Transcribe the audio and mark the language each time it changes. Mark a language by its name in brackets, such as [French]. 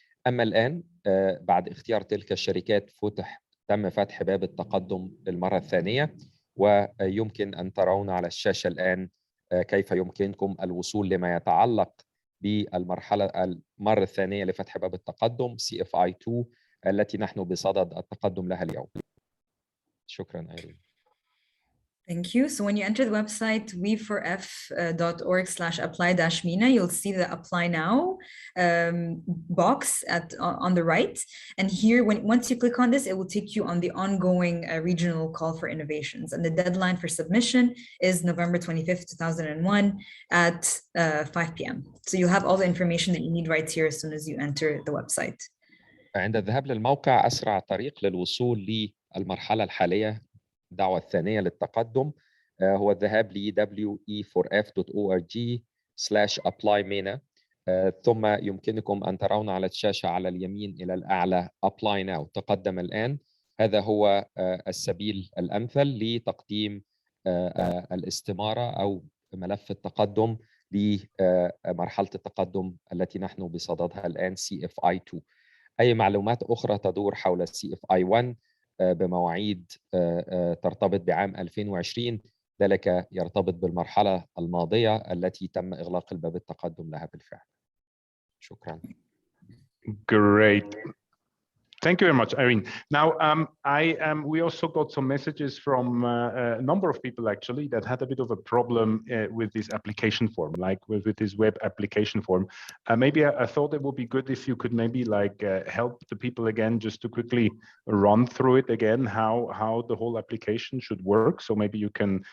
[Arabic] أما الآن بعد اختيار تلك الشركات تم فتح باب التقدم للمرة الثانية، ويمكن أن ترون على الشاشة الآن كيف يمكنكم الوصول لما يتعلق المرة الثانية لفتح باب التقدم CFI 2 التي نحن بصدد التقدم لها اليوم. شكرا أيرين. [English] Thank you. So when you enter the website we4f.org/apply-MENA, you'll see the apply now box on the right. And here, once you click on this, it will take you on the ongoing regional call for innovations. And the deadline for submission is November 25th, 2001 at 5 p.m. So you'll have all the information that you need right here as soon as you enter the website. [Arabic] عند الذهاب للموقع أسرع طريق للوصول للمرحلة الحالية الدعوة الثانية للتقدم هو الذهاب ل we4f.org/apply-MENA. ثم يمكنكم أن ترون على الشاشة على اليمين إلى الأعلى apply now تقدم الآن. هذا هو السبيل الأمثل لتقديم الاستمارة أو ملف التقدم لمرحلة التقدم التي نحن بصددها الآن CFI 2. أي معلومات أخرى تدور حول CFI 1 بمواعيد ترتبط بعام 2020 ذلك يرتبط بالمرحلة الماضية التي تم إغلاق الباب التقدم لها بالفعل. شكرا. [English] Great. Thank you very much, Irene. Now, we also got some messages from a number of people actually that had a bit of a problem with this application form, like with this web application form. Maybe I thought it would be good if you could maybe like help the people again, just to quickly run through it again, how the whole application should work. So maybe you can